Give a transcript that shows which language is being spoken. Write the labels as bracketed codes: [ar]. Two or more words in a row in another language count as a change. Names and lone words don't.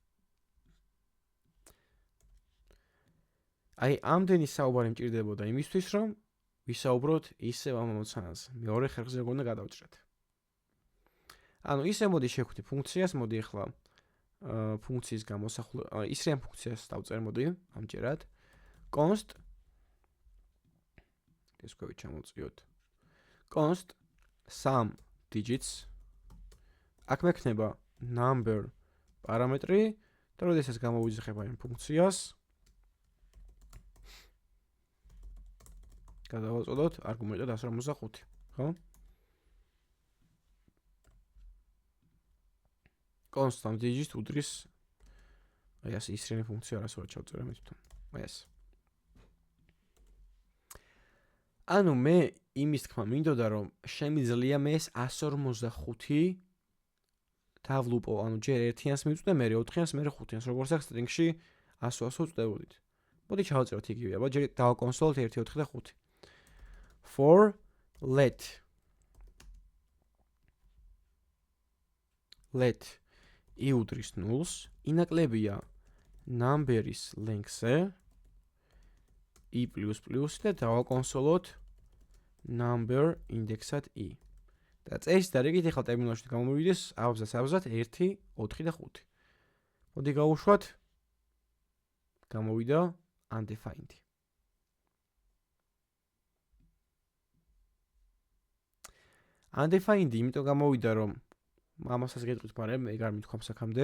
[ka] აი, ამდენი საუბარი მჭირდებოდა იმისთვის, რომ ვისაუბროთ ისევ ამ ამოცანაზე. მეორე ხერხზე როგორ უნდა გადავჭრეთ. ანუ ისე მოდი შევხვდით ფუნქციას, მოდი ახლა ფუნქციის გამოსახულება, ის რამ ფუნქციას დავწერ მოდი, ამჯერად. const ეს კვები ჩამოვწიოთ. [en] const sum digits [ka] აქ მექნება number პარამეტრი და როდესაც გამოვიძახებ ამ ფუნქციას გადავაწოდოთ არგუმენტად 155, ხო? [en] const sum digits [ka] უდრის აი ასე ისრიანი ფუნქცია არასოდეს ჩავწერე მე თვითონ. აი ასე. ანუ მე იმის თქმა მინდოდა რომ შემიძლია მე ეს 155 დავლუპო, ანუ ჯერ ერთიანს მივწვდე, მე 4-იანს, მე 5-იანს, როგორც აქ string-ში 100 ვწდებოდით. მოდი ჩავწეროთ იგივე, აბა ჯერ დავაკონსოლოთ 1, 4 და 5. [en] For let i [ka] უდრის 0-ს, ინაკლებია number-ის length-ზე i++ და დავაკონსოლოთ [en] number index-at i. [ka] და წესით და რიგით ახლა ტერმინალში გამოვიდეს აბზაც 1, 4 და 5. მოდი გავუშვათ. გამოვიდა undefined. undefined იმიტომ გამოვიდა რომ ამასაც გეტყვით, მაგრამ ეგ არ მithქვამს აქამდე.